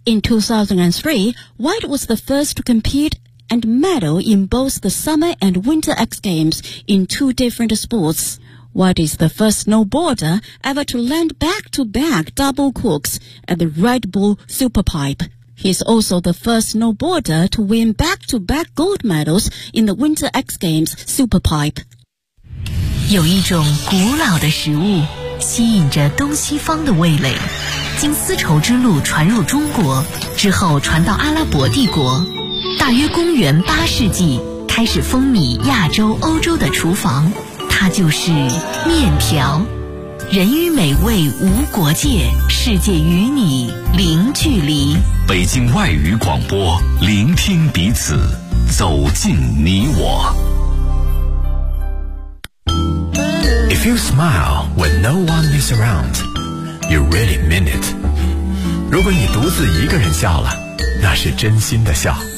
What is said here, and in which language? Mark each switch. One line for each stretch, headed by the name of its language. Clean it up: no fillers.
English: In 2003, White was the first to compete and medal in both the Summer and Winter X Games in two different sports. White is the first snowboarder ever to land back-to-back double corks at the Red Bull Superpipe. He is also the first snowboarder to win back-to-back gold medals in the Winter X Games Superpipe.
Chinese: 有一种古老的食物吸引着东西方的味蕾，经丝绸之路传入中国，之后传到阿拉伯帝国。大约公元八世纪，开始风靡亚洲、欧洲的厨房。它就是面条，人与美味无国界，世界与你零距离。北京外语广播，聆听彼此，走进你我。
English: If you smile when no one is around, you really mean it.
Chinese: 如果你独自一个人笑了，那是真心的笑。